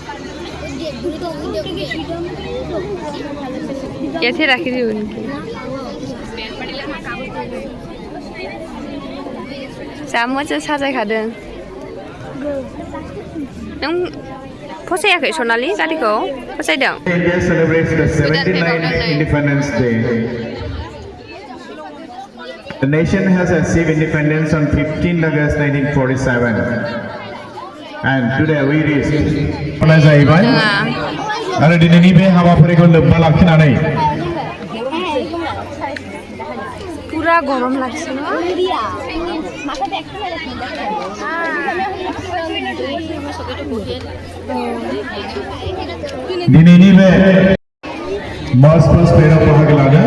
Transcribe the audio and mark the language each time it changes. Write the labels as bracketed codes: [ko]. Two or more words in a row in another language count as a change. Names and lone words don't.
[hi] कैसे रखी थी उनकी [brx] जा मोजां साजायखादों नों फसायाखै सनालि गारिखौ फसायदों [en] India celebrates the 79th Independence Day. The nation has achieved independence on 15 August 1947. And today we reached Gossaigaon. [brx] आरो दिनैनि बे हाबाफारिखौ लोब्बा लाखिनानै [ne] पुरा गरम लाग्छ [brx] दिनैनि बे [en] march past [brx] पेराव बाहागो लादों